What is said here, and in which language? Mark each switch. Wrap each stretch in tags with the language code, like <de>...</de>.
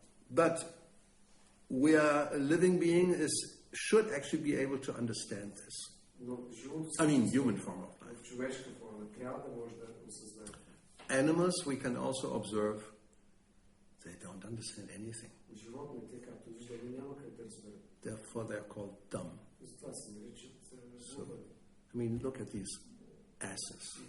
<en>But a living being is should actually be able to understand this.</en> <bg>Но живото</bg> <en>I mean, human form of life.</en> <bg>в човешка форма трябва да може да осъзнае.</bg> <en>Animals, we can also observe, they don't understand anything.</en> <bg>Животните, както виждаме, няма как да разберат.</bg> <en>Therefore, they're called dumb.</en> <bg>Затова се наричат</bg> <en>So, I mean, look at these asses.</en>